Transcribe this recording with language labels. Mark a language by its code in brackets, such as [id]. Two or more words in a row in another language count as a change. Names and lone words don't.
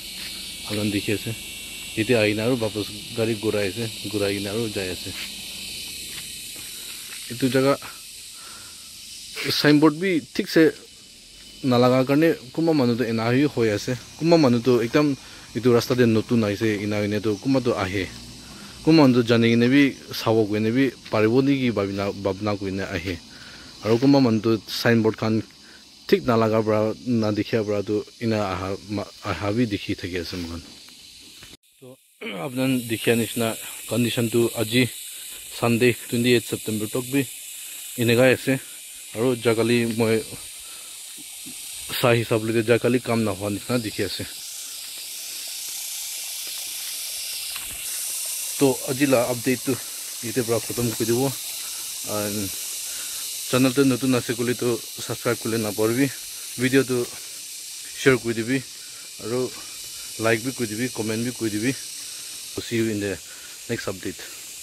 [nag] Alan dikhi ase. Ite aina aru wapas gari gurai ina aru jai ase. Itu jaga signboard bi thik se nalaga karne kuma manu to ena hi hoi ase. Kuma manu to ekdam itu rasta de notun aise ina ine to kuma to ahe. Kuma manu to jani ne bi sawo koine bi paribo ni ki babna koine ahe. Aru kuma manu to signboard khan thik nalaga pra na dikhya pra to ina aha bi dikhi thaki ase mohan. So apnan dikhya nishna condition to aji Sunday 28 September tok bi inega ase. Aru jakali moi sa hisab le jakali kam na hwa nishna dikhi ase. To ajila update to ite pra khatam koi dibo. Channel to notun ase kole to subscribe kule na parbi. Video to share koi dibi. Aru like bi koi dibi, comment bi koi dibi. [en] See you in the next update.